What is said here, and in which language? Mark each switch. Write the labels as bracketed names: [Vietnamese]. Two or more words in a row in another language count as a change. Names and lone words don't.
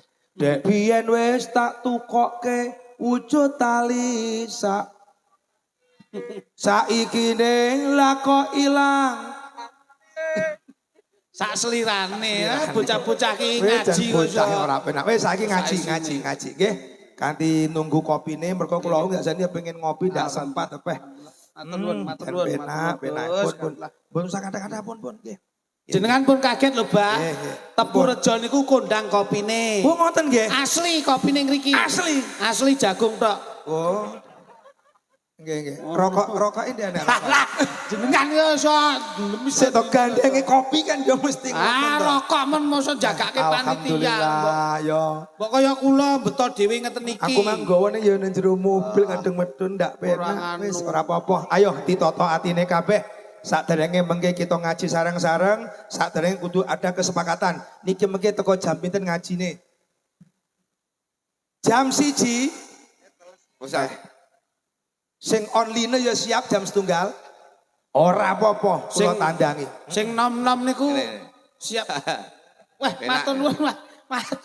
[Javanese] Dek biyen wis tak tukokke wujud tali saiki ning lah kok ilang. Sak selirane bocah-bocah ki ngaji bocah ora penak. Wis saiki ngaji nggih. Kanthi nunggu kopine mergo kula nggak jane pengen ngopi ndak sempat tepeh. Matur nuwun. Penak pun usah kata-kata pun nggih. Jenengan pun kaget lho, Mbak. Nggih. Tepu Rejo niku kondang kopine. Oh ngoten nggih. Asli kopine ngriki. Asli jagung tok. Oh. Nggih. [Indonesian] Rokok ini enak. [Javanese] Lah, jenengan yo iso Sik to gandenge kopi kan yo mesti ngoten to. rokok men mosok jagake panitia. Alhamdulillah yo. Mbok kaya kula beto dhewe ngeten iki. Aku mang nggawane yo nang jero mobil kadung medun ndak penak. Wis ora apa-apa. Ayo ditata atine kabeh. Saderenge mengke kita ngaji sareng-sareng, saderenge kudu [Indonesian] ada kesepakatan. [Javanese] Niki mengke teko jam pinten ngajine? Jam 1. Usah. Sing online ya siap jam 1. Ora apa-apa, kula tandangi. Sing nom-nom niku siap. Wah, matur nuwun lah. Matur.